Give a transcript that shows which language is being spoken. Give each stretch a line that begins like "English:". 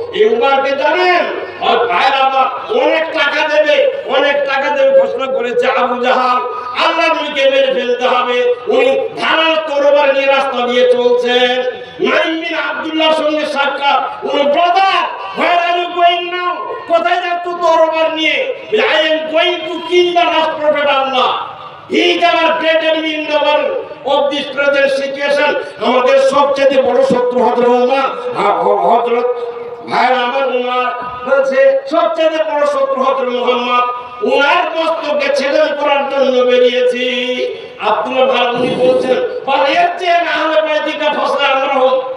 Bangla: এই উমরকে জানেন, আর ভাইরা আমার অনেক টাকা দেবে ঘোষণা করেছে আবু জাহাল, আল্লাহ নবীকে মেরে ফেলতে হবে। উনি ধারাল তরবারি নিয়ে রাস্তা দিয়ে চলছেন। নাইম বিন আব্দুল্লাহর সঙ্গে সাক্ষাৎ, উনি brother,
English: where are you going now?
Bangla: কোথায় যাচ্ছ তরবারি নিয়ে?
English: I am going to kill the last prophet Allah. He is our great enemy in the world of this present situation.
Bangla: আমাদের সবচেয়ে বড় শত্রু হযরত উমর, হযরত ভাই আমার উমর বলছে সবচেয়ে বড় শত্রু হযরত মুহাম্মদ, উনার মস্তকে ছেদন করার জন্য বেরিয়েছি। আব্দুল্লাহ ভাই বলছেন, এর চেয়ে না হলে বাইতিকা ফসলা আমরা হোক।